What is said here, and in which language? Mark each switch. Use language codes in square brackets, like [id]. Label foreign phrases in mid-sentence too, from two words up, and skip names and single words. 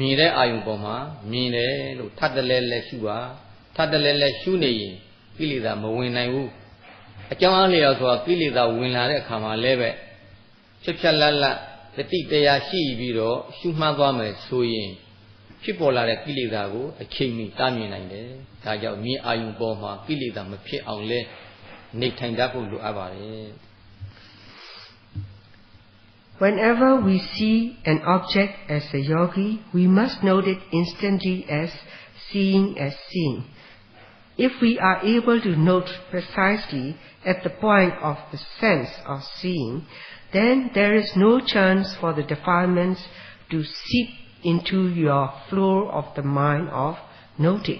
[my] င်တဲ့အာရုံပေါ်မှာမြင်တယ်လို့ထပ်တလဲလဲရှုပါ။ထပ်တလဲလဲရှုနေရင်ကိလေသာမဝင်နိုင်ဘူး။အကြောင်းအားလျော်စွာကိလေသာဝင်လာတဲ့အခါမှာလည်းပဲဖြစ်ဖြတ်လတ်လတ်တတိတရားရှိပြီးတော့ရှုမှတ်သွားမယ်ဆိုရင်ဖြစ်ပေါ်လာတဲ့ကိလေသာကိုအချိန်မီတားမြင်နိုင်တယ်။ဒါကြောင့်မြင်အာရုံပေါ်မှာကိလေသာမဖြစ်အောင်လဲနေထိုင်တတ်ဖို့လိုအပ်ပါတယ်။ [en] Whenever we see an object as a yogi, we must note it instantly as seeing. If we are able to note precisely at the point of the sense of seeing, then there is no chance for the defilements to seep into your flow of the mind of noting.